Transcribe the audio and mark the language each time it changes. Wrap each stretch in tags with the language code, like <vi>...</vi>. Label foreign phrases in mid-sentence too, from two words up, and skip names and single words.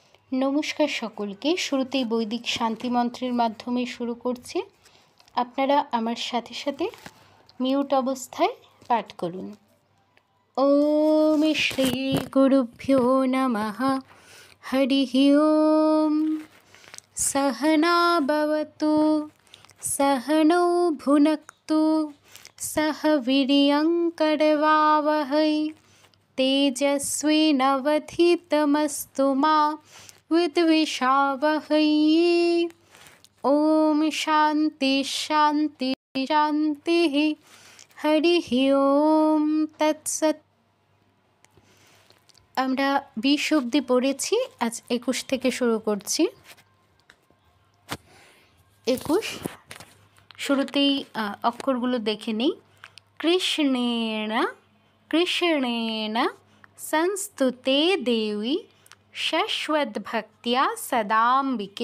<bn>নমস্কার সকলকে। শুরুতেই বৈদিক শান্তি মন্ত্রের মাধ্যমে শুরু করছি। আপনারা আমার সাথে সাথে মিউট অবস্থায় পাঠ করুন।</bn> <sa>ওম শ্রী গুরুভ্যো নমঃ। হরি ওম। सहना भवतु सहनौ भुनक्तु सह वीर्यङ्करवावहै तेजस्विनवधीतमस्तु मा विद्विषावहै। ओम शान्ति शान्ति शान्तिः। हरि ओम तत्सत्।</sa> <bn>আমরা 20 অবধি পড়েছি, আজ 21 থেকে শুরু করছি। 21 শুরুতেই অক্ষরগুলো দেখে নিই।</bn> <sa>কৃষ্ণেন কৃষ্ণেন সংস্তুতে দেবী শাশ্বতভক্তিয়া সদাম্বিকে।</sa>